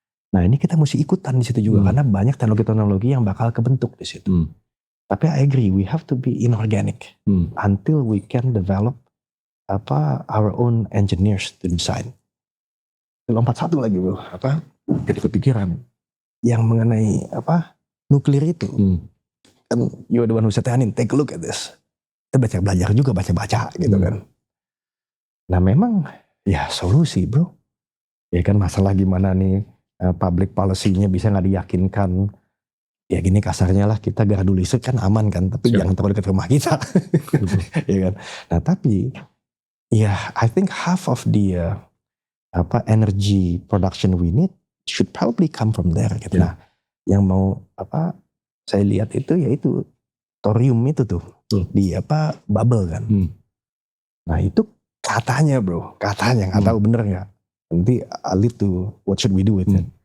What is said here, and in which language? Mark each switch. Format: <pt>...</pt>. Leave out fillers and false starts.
<id>Nah ini kita mesti ikutan di situ juga karena banyak teknologi-teknologi yang bakal kebentuk di situ. Tapi</id> <en>I agree, we have to be inorganic until we can develop our own engineers to design.</en> <id>Lompat satu lagi bro, jadi kepikiran yang mengenai nuklir itu. Kan</id> <en>you're the one who setting, take a look at this.</en> <id>Kita belajar juga, baca-baca gitu kan. Nah memang ya solusi bro. Ya kan masalah gimana nih</id> <en>public policy-</en> <id>nya bisa gak diyakinkan. Ya gini kasarnya lah, kita gardu listrik kan aman kan, tapi jangan terlalu dekat rumah kita. Ya kan. Nah tapi ya</id> <en>I think half of the energy production we need should probably come from there</en> <id>gitu. Nah yang mau saya lihat itu yaitu thorium itu tuh di bubble kan. Nah itu katanya bro, katanya nggak tahu bener nggak. Nanti</id> <en>I'll lead to what should we do with it.</en>